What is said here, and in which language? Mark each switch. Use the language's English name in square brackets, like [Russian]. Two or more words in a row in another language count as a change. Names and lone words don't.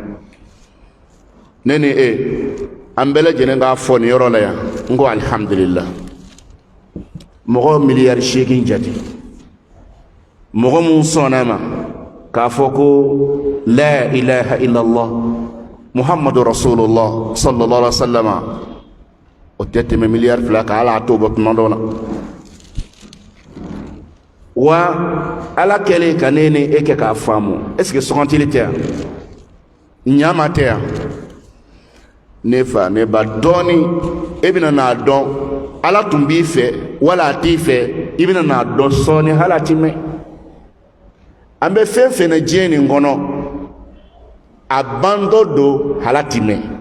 [Bambara] ne ni e an bɛɛ lajɛlen k'a fɔ nin yɔrɔ la yan n ko alhamdulillah mɔgɔ miliyari 8 jate mɔgɔ mun sɔnna ma k'a fɔ ko [Arabic] لا إله إلا الله محمد رسول الله صلى الله عليه وسلم [Bambara] o tɛ tɛmɛ miliyari 2 kan Ala t'o bɔ tuma dɔ la wa Ala kɛlen ka ne ni e kɛ k'a faamu [French] est ce que [Bambara] sɔgɔntili tɛ yan ɲama tɛ yan ne fa ne ba dɔɔni e bɛna n'a dɔn Ala tun b'i fɛ wala a t'i fɛ i bɛna n'a dɔn sɔɔni hali a ti mɛn an bɛ fɛn fɛn na diɲɛ nin kɔnɔ a bandɔ don hali a ti mɛn